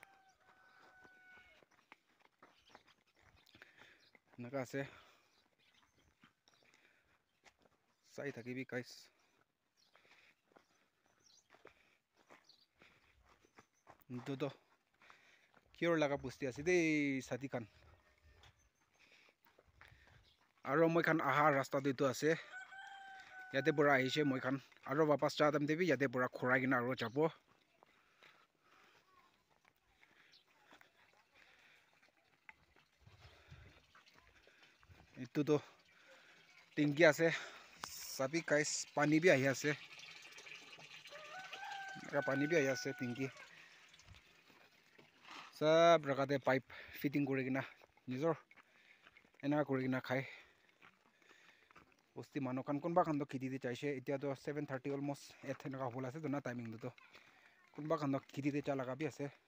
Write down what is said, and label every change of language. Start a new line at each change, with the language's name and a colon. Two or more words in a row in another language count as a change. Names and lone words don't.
Naga Pidgin: enaka ase sai thakibi guys etu to cure laga pusti ase de sadi khan aro moi khan aha rasta de tu ase yate pura aise moi khan aro wapas cha tam debi yate pura khorai kina aro jabo etu to tinggi ase sabi guys pani bi ahi ase pani bi ahi ase tinggi sab raga te pipe fitting kuri kina nijor enaka kuri kina khai Bosti manu kan kunba kan to khiti te chaise etia to 7:30 almost 8 enaka hola ase to na timing to kunba kan to khiti te cha laga bi ase